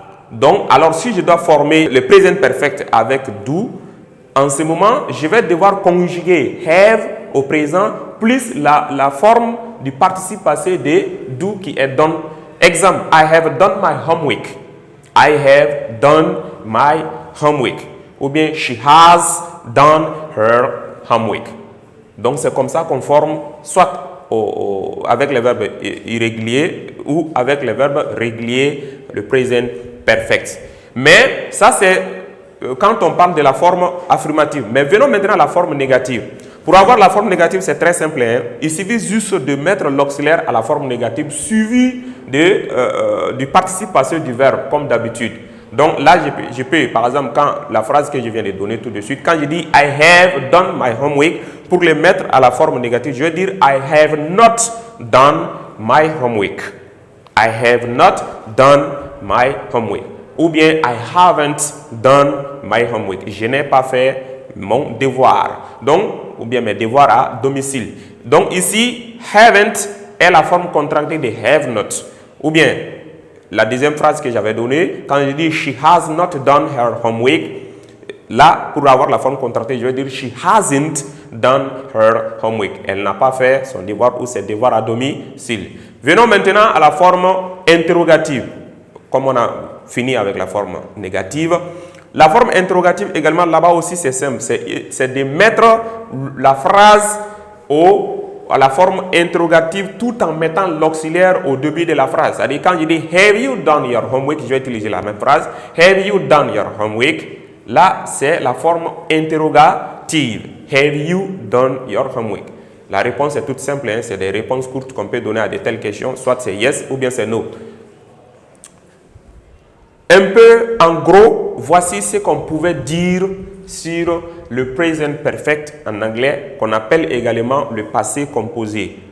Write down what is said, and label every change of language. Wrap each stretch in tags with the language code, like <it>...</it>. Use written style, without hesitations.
<fr>Donc, alors si je dois former le présent perfect avec do, en ce moment, je vais devoir conjuguer have au présent plus la forme du participe passé de do qui est done.</fr> <en>Exemple, I have done my homework. I have done my homework.</en> <fr>Ou bien,</fr> <en>she has done her homework.</en> <fr>Donc, c'est comme ça qu'on forme soit avec les verbes irréguliers ou avec les verbes réguliers le présent perfect. Mais ça, c'est quand on parle de la forme affirmative. Mais venons maintenant à la forme négative. Pour avoir la forme négative, c'est très simple. Hein? Il suffit juste de mettre l'auxiliaire à la forme négative suivi du participe passé du verbe, comme d'habitude. Donc là, je peux, par exemple, quand la phrase que je viens de donner tout de suite, quand je dis</fr> <en>I have done my homework,</en> <fr>pour le mettre à la forme négative, je vais dire</fr> <en>I have not done my homework. I have not done my homework.</en> <fr>Ou bien</fr> <en>I haven't done my homework.</en> <fr>Je n'ai pas fait mon devoir. Donc, ou bien mes devoirs à domicile. Donc ici, haven't est la forme contractée de have not. Ou bien, la deuxième phrase que j'avais donnée, quand je dis</fr> <en>she has not done her homework,</en> <fr>là, pour avoir la forme contractée, je vais dire</fr> <en>she hasn't done her homework.</en> <fr>Elle n'a pas fait son devoir ou ses devoirs à domicile. Venons maintenant à la forme interrogative. Comme on a fini avec la forme négative, la forme interrogative également, là-bas aussi, c'est simple. C'est de mettre la phrase à la forme interrogative tout en mettant l'auxiliaire au début de la phrase. C'est-à-dire, quand je dis</fr> <en>have you done your homework,</en> <fr>je vais utiliser la même phrase.</fr> <en>Have you done your homework?</en> <fr>Là, c'est la forme interrogative.</fr> <en>Have you done your homework?</en> <fr>La réponse est toute simple. Hein? C'est des réponses courtes qu'on peut donner à de telles questions. Soit c'est yes ou bien c'est no. Un peu en gros, voici ce qu'on pouvait dire sur le present perfect en anglais, qu'on appelle également le passé composé.</fr>